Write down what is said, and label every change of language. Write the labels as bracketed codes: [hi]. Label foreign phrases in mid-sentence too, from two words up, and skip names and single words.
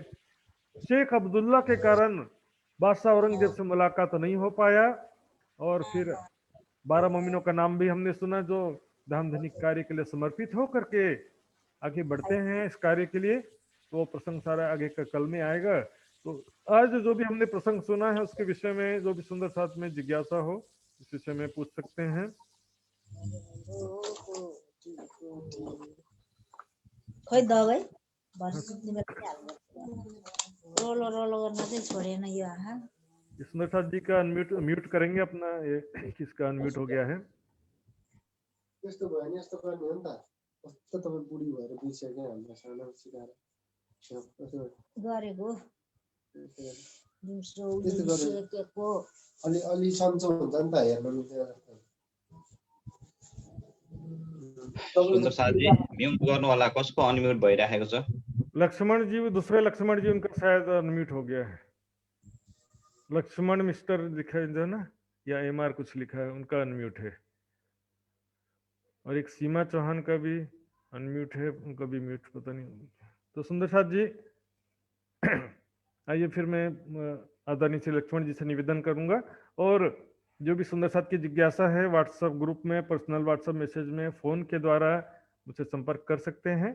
[hi] शेख अब्दुल्ला के कारण बादशाह औरंगजेब से मुलाकात नहीं हो पाया, और फिर 12 मोमिनों का नाम भी हमने सुना जो धाम धनिक कार्य के लिए समर्पित हो करके आगे बढ़ते हैं इस कार्य के लिए। तो वो प्रसंग सारा आगे का कल में आएगा। तो आज जो भी हमने प्रसंग सुना है उसके विषय में जो भी सुंदर साथ में जिज्ञासा हो इस विषय में पूछ सकते हैं। [ne] खोइ दबाई रोलो रोलो गर्न चाहिँ छोडेन यो आहा। [hi] सुंदर साथ जी का म्यूट करेंगे अपना, ये किसका अनम्यूट हो गया है। [ne] यस्तो भयो नि यस्तो गर्ने हो नि त। कस्तो तपाईँ बुढी भएर बिर्स्यो क्या हामीलाई सानो सिकाएर गरेको दिउँसो त्यस्तो गरेर सिकेको अलि सन्चो हुन्छ नि त हेर्नु मिल्छ। सुन्दर साथजी म्युट गर्नु होला, कसको अनम्युट भइराखेको छ? [hi] लक्ष्मण जी, दूसरे लक्ष्मण जी, उनका शायद अनम्यूट हो गया है। लक्ष्मण मिस्टर लिखा है जो ना, या एमआर कुछ लिखा है, उनका अनम्यूट है। और एक सीमा चौहान का भी अनम्यूट है, उनका भी म्यूट पता नहीं। तो सुंदर साथ जी आइए फिर मैं आदरणीय श्री लक्ष्मण जी से निवेदन करूंगा, और जो भी सुंदर साथ की जिज्ञासा है व्हाट्सएप ग्रुप में, पर्सनल व्हाट्सएप मैसेज में, फोन के द्वारा मुझसे संपर्क कर सकते हैं।